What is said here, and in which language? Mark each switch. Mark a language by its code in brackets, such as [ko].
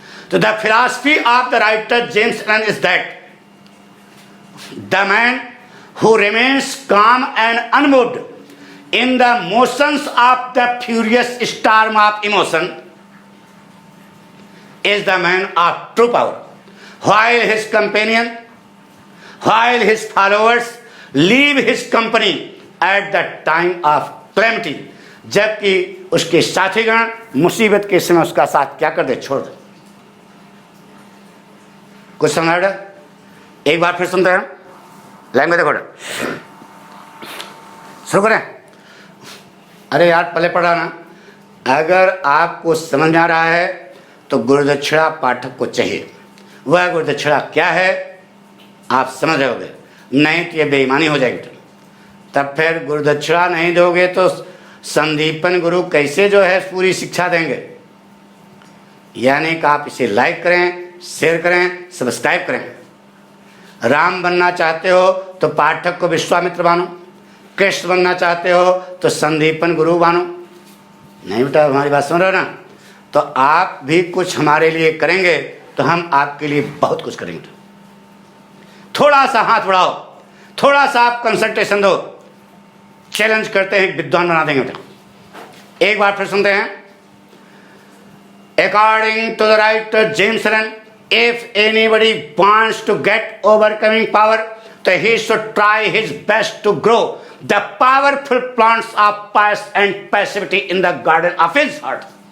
[en] So the philosophy of the writer James Allen is that the man who remains calm and unmoved in the motions of the furious storm of emotion is the man of true power, while his companion, while his followers leave his company at the time of calamity, [hi] जबकि उसके साथीगण मुसीबत के समय उसका साथ क्या कर दे, छोड़ दे. कुछ समझ रहा? एक बार फिर सुनते हैं, लाइन में देखो, शुरू करें. अरे यार पहले पढ़ा ना. अगर आपको समझ में आ रहा है तो गुरुदक्षिणा पाठक को चाहिए. वह गुरुदक्षिणा क्या है आप समझ रहे होगे, नहीं तो ये बेईमानी हो जाएगी. तब फिर गुरुदक्षिणा नहीं दोगे तो संदीपन गुरु कैसे जो है पूरी शिक्षा देंगे. यानी कि आप इसे लाइक करें, शेयर करें, सब्सक्राइब करें. राम बनना चाहते हो तो पाठक को विश्वामित्र मानो, कृष्ण बनना चाहते हो तो संदीपन गुरु मानो. नहीं बेटा, हमारी बात सुन रहे हो ना. तो आप भी कुछ हमारे लिए करेंगे तो हम आपके लिए बहुत कुछ करेंगे. थोड़ा सा हाथ बढ़ाओ, थोड़ा सा आप कंसंट्रेशन दो. चैलेंज करते हैं, विद्वान बना देंगे बेटा. एक बार फिर सुनते हैं. [en] According to the writer James Allen, if anybody wants to get overcoming power, then he should try his best to grow the powerful plants of pious and passivity in the garden of his heart.